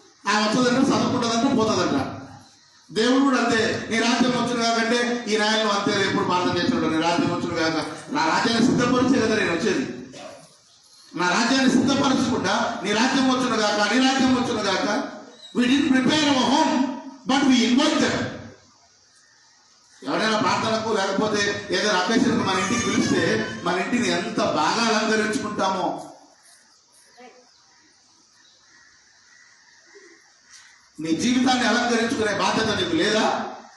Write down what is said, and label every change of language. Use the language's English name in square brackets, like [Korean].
[Telugu] ఆమె వస్తుందంటే చదువుకుంటుందంటే పోతుందంట. దేవుడు కూడా అంతే, నీ రాజ్యం వచ్చును కాకంటే ఈ నాయకులు అంతే ఎప్పుడు ప్రార్థన చేస్తున్నాడు, నీ రాజ్యం వచ్చును కాక. నా రాజ్యాన్ని సిద్ధపరిచే కదా నేను వచ్చేది. నా రాజ్యాన్ని సిద్ధపరచకుండా నీ రాజ్యం వచ్చును కాక, నీ రాజ్యం వచ్చును కాక. [English] We didn't prepare our home, but we invite them. [Telugu] ఎవరైనా ప్రార్థనకు లేకపోతే ఏదైనా అకేషన్కు మన ఇంటికి పిలిస్తే మన ఇంటిని ఎంత బాగా అలంకరించుకుంటామో. నీ జీవితాన్ని అలంకరించుకునే బాధ్యత నీకు లేదా?